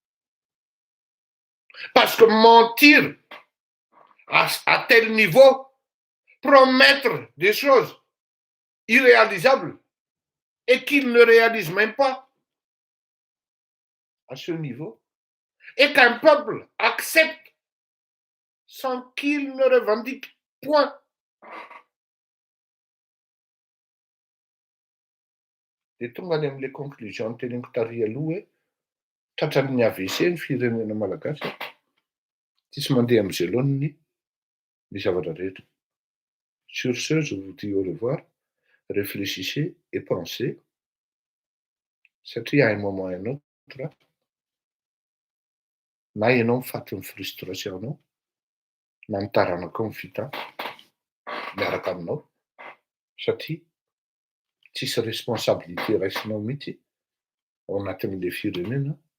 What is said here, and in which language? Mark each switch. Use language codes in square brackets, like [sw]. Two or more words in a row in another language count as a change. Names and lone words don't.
[fr] Parce que mentir à tel niveau, promettre des choses irréalisables et qu'il ne réalise même pas à ce niveau, et qu'un peuple accepte sans qu'il ne revendique point. [mg] Dia tonga any amin'ilay conclusion teneniko tary aloha hoe tratran'ny AVC ny firenena malagasy, tsisy mandeha amin'ny zeloniny ny zavatra rehetra. [fr] Sur ce, je vous dis au revoir. Réfléchissez et pensez. Satria un moment un autre, [mg] na ianao mifaty frustration-nao, na ny taranaka ny vita miaraka aminao, satria tsisy responsabilité raisinao mihitsy ao anatin'le firenena